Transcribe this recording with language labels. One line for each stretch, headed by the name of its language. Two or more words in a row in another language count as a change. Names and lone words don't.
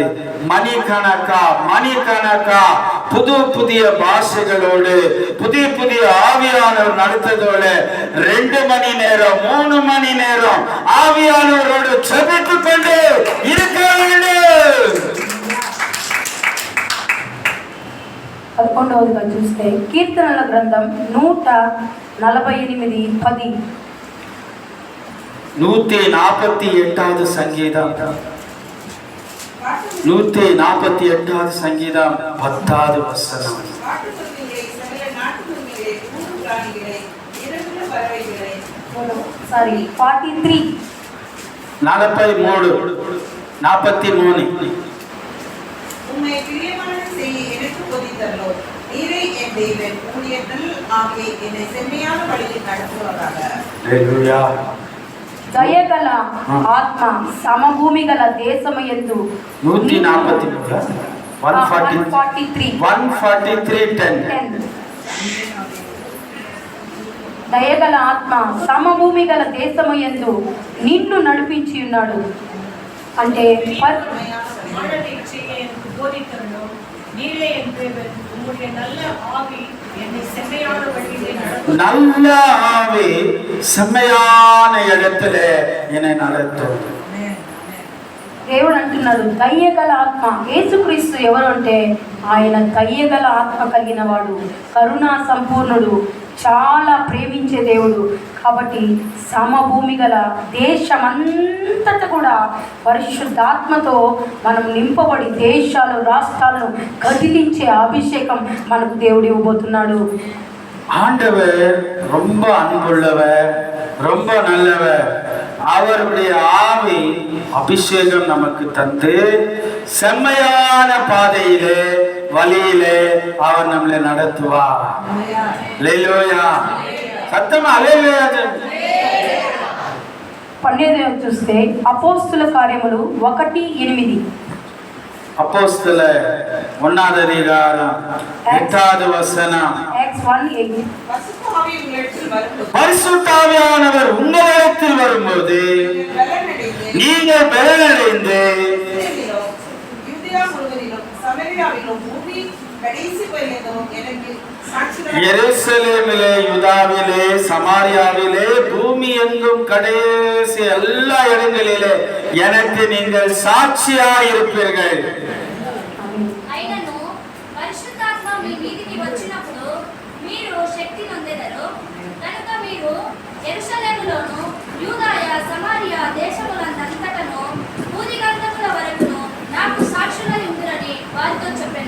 Tamil: மணிக்கணக்கா புதிய பாஷைகளோடு புதிய ஆவியானவர் நடத்ததோடு 2 மணி நேரம் 3 மணி நேரம் ஆவியானவரோடு ஜெபித்துக் கொண்டு இருக்க வேண்டும்.
Telugu: 11వదిగా చూస్తే కీర్తనల గ్రంథం 148:10.
Tamil: 148வது சங்கீதம் 148வது சங்கீதம் 10வது வசனம். 43 உம்மை பிரியமானது செய்ய எனக்கு போதித்தரலோ, நீரே என் தேவன், உம்முடைய நல் ஆவியை என்னை செம்மையான வழியில் நடத்துவதாக.
Telugu: హల్లెలూయా. దయగల ఆత్మ సమభూమి గల దేశము యందు 143 143 143:10 దయగల ఆత్మ సమభూమి గల దేశము యందు నిన్ను నడిపించి ఉన్నాడు. అంటే
Tamil: ஆழத்தை செய்ய எனக்கு போதித்தருளும். நீரே என் தேவன். உம்முடைய நல்ல ஆவி என்னை செம்மையான வழியிலே நடத்தும். நல்ல ஆவி செம்மையான இடத்திலே என்னை நடத்தும்.
Telugu: దేవుడు అంటున్నాడు దయ్యగల ఆత్మ. యేసుక్రీస్తు ఎవరు అంటే ఆయన దయ్యగల ఆత్మ కలిగిన వాడు, కరుణా సంపూర్ణుడు, చాలా ప్రేమించే దేవుడు. కాబట్టి సమభూమి గల దేశమంతటా కూడా పరిశుద్ధాత్మతో మనం నింపబడి దేశాలు రాష్ట్రాలను కదిలించే అభిషేకం మనకు దేవుడు ఇవ్వబోతున్నాడు.
Tamil: ஆண்டவர் ரொம்ப அன்புள்ளவர், ரொம்ப நல்லவர். அவருடைய ஆவி அபிஷேகம் நமக்கு தந்து செம்மையான பாதையிலே வழியிலே அவர் நம்மளை நடத்துவார். அல்லேலூயா. சத்தமா அல்லேலூயா.
Telugu: 12 చూస్తే అపోస్తుల కార్యములు 1:8.
Tamil: அப்போஸ்தல 1வது அதிகாரம் 8வது வசனம். Acts 1:8. பரிசுத்த ஆவி உங்களிடத்தில் வரும்போது பரிசுத்த ஆவியானவர் உங்களிடத்தில் வரும்போது நீங்கள் பலனடைந்து யூதேயா முழுவதிலும் சமரியாவிலும் பூமி கடைசி பரியந்தமும் எனக்கு சாட்சிகளாக எருசலேமிலே, யூதாவிலே, சமாரியாவிலே, பூமி எங்கும் கடைசி எல்லா இடங்களிலே எனக்கு நீங்கள் சாட்சியாய் இருப்பீர்கள்.
Telugu: అయినను పరిశుద్ధాత్మ మీ మీదికి వచ్చినప్పుడు మీరు శక్తి నొందెదరు. కనుక మీరు యెరూషలేములోను యూదాయ సమరియా దేశములందంతటను భూదిగంధముల వరకును నాకు సాక్షులై ఉండురని వారితో చెప్పెను.